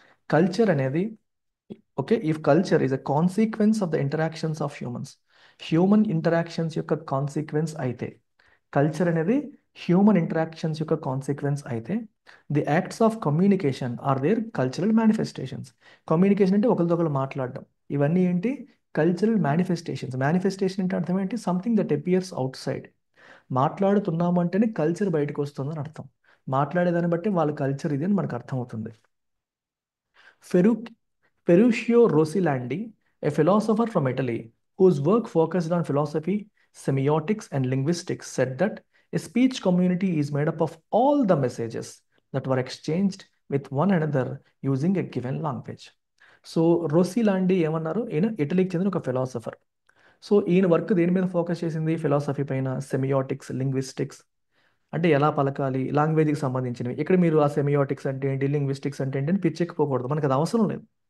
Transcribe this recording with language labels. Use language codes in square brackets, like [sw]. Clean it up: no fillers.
[en] culture అనేది, okay, if culture is a consequence of the interactions of human interactions యొక్క consequence అయితే, [te] culture అనేది human interactions యొక్క consequence అయితే, [en] The acts of communication are their cultural manifestations. [te] Communication అంటే ఒకరితో ఒకరు మాట్లాడడం, ఇవన్నీ ఏంటి, కల్చరల్ మేనిఫెస్టేషన్స్. మేనిఫెస్టేషన్ అంటే అర్థం ఏంటి, [en] Something that appears outside. [te] మాట్లాడుతున్నాము అంటేనే కల్చర్ బయటకు వస్తుందని అర్థం. మాట్లాడేదాన్ని బట్టి వాళ్ళ కల్చర్ ఇది అని మనకు అర్థమవుతుంది. [en] ఫెరు Ferruccio Rosilandi, a philosopher from Italy, whose work focused on philosophy, semiotics, and linguistics, said that a speech community is made up of all the messages that were exchanged with one another using a given language. [te] So రోసిలాండి ఏమన్నారు, ఈయన ఇటలీకి చెందిన ఒక philosopher. So ఈయన work దేని మీద focus చేసింది, philosophy పైన, semiotics, linguistics అంటే ఎలా పలకాలి, లాంగ్వేజ్కి సంబంధించినవి. ఇక్కడ మీరు ఆ సెమియోటిక్స్ అంటే ఏంటి, లింగ్విస్టిక్స్ అంటే ఏంటి అని పిచ్చెక్కిపోకూడదు, మనకు అది అవసరం లేదు.